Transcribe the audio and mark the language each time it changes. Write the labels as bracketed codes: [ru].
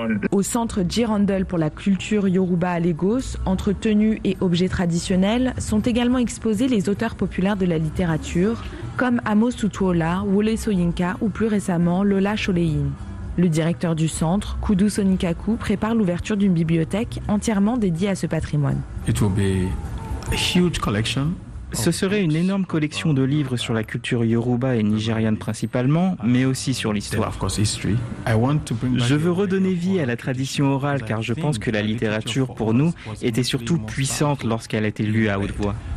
[fr] Au centre Jirandel pour la culture Yoruba à Lagos, entre tenues et objets traditionnels, sont également exposés les auteurs populaires de la littérature, comme Amos Tutuola, Wole Soyinka ou plus récemment Lola Choléine. Le directeur du centre, Kudu Sonikaku, prépare l'ouverture d'une bibliothèque entièrement dédiée à ce patrimoine. [en] It will be a huge collection. [fr] Ce serait une énorme collection de livres sur la culture yoruba et nigériane principalement, mais aussi sur l'histoire. Je veux redonner vie à la tradition orale car je pense que la littérature pour nous était surtout puissante lorsqu'elle a été lue à haute voix.